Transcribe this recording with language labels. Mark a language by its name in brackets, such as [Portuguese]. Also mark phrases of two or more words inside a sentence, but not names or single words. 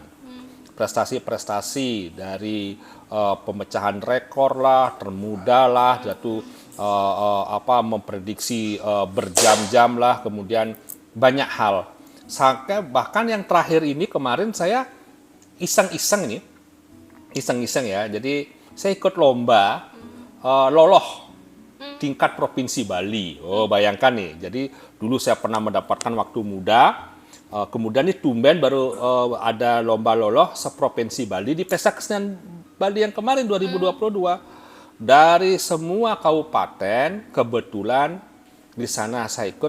[Indonesian] Prestasi-prestasi dari pemecahan rekor lah, termuda lah, jatuh memprediksi berjam-jam lah, kemudian banyak hal. Sampai bahkan yang terakhir ini kemarin saya iseng-iseng ya. Jadi saya ikut lomba loloh tingkat provinsi Bali. Oh, bayangkan nih. Jadi dulu saya pernah mendapatkan waktu muda. Kemudian ini tumben baru ada lomba loloh seprovinsi Bali di Pesta Kesenian Bali yang kemarin 2022. Dari semua kabupaten, kebetulan di sana saya ikut.